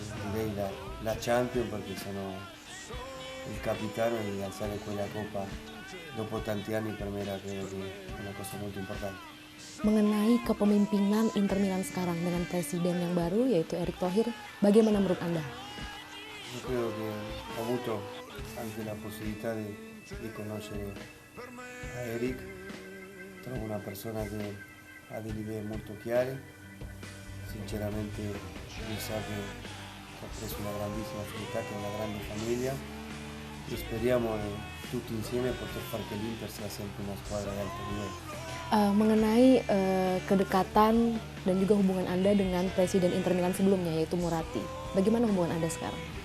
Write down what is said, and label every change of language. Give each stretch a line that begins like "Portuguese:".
Italian: direi la Champions, perché sono il capitano e alzare quella Coppa dopo tanti anni per me era, credo che una cosa molto importante.
Indonesian: Mengenai kepemimpinan Inter Milan sekarang dengan presiden yang baru yaitu Erick Thohir, bagaimana menurut Anda?
Italian: Io credo che ho avuto anche la possibilità di conoscere a Erick. Trovo una persona che ha delle idee molto chiare, sinceramente lui sa che ha preso una grandissima società, che è una grande famiglia, e speriamo tutti insieme poter fare che l'Inter sia sempre una squadra di alto livello.
Indonesian: Mengenai kedekatan dan juga hubungan Anda dengan presiden Inter Milan sebelumnya yaitu Moratti, bagaimana hubungan Anda sekarang?